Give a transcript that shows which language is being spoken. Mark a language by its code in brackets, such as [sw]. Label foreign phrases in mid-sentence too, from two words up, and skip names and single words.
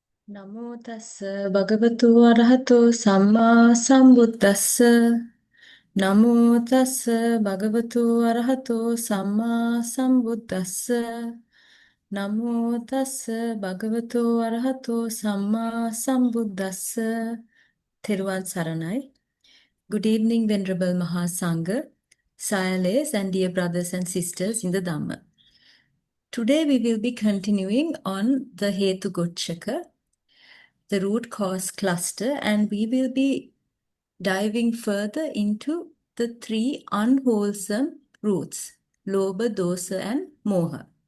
[pi] Namo tassa bhagavato arahato samma sambuddhassa. Namo tassa bhagavato arahato samma sambuddhassa. Namo tassa bhagavato arahato samma sambuddhassa. [si] තෙරුවන් සරණයි. [en] Good evening, Venerable Mahāsangha, Sayales and dear brothers and sisters in the Dhamma. Today we will be continuing on the [pi] Hetu Gocchaka, [en] the root cause cluster, and we will be diving further into the three unwholesome roots, Lobha, Dosa, and Moha.